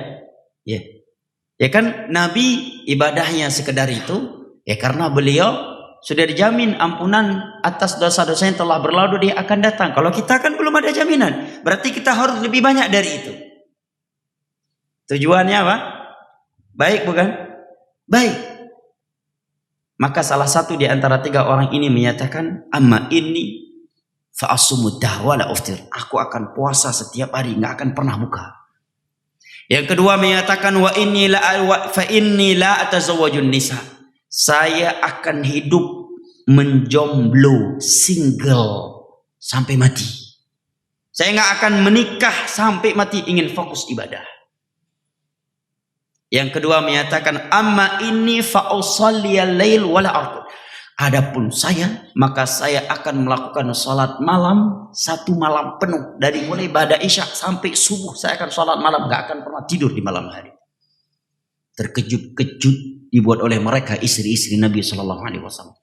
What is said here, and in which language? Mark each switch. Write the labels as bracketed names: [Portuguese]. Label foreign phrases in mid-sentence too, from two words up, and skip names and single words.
[Indonesian] Ya kan, Nabi ibadahnya sekedar itu, karena beliau sudah dijamin ampunan atas dosa-dosa yang telah berlalu, dia akan datang. Kalau kita kan belum ada jaminan, berarti kita harus lebih banyak dari itu. Tujuannya apa? Baik bukan? Baik. Maka salah satu di antara 3 orang ini menyatakan, [Arabic] "أما إني فأصوم الدهر لا أفطر." [Indonesian] Aku akan puasa setiap hari, nggak akan pernah buka. Yang kedua menyatakan, [Arabic] "وإني لا أتزوج النساء." [Indonesian] Saya akan hidup menjomblo, single sampai mati. Saya nggak akan menikah sampai mati, ingin fokus ibadah. Yang kedua menyatakan, [Arabic] "أما إني فأصلي الليل ولا أرقد." [Indonesian] Adapun saya, maka saya akan melakukan salat malam 1 malam penuh, dari mulai ba'da isya sampai subuh saya akan salat malam, nggak akan pernah tidur di malam hari. Terkejut-kejut dibuat oleh mereka istri-istri Nabi [Arabic] صلى الله عليه وسلم.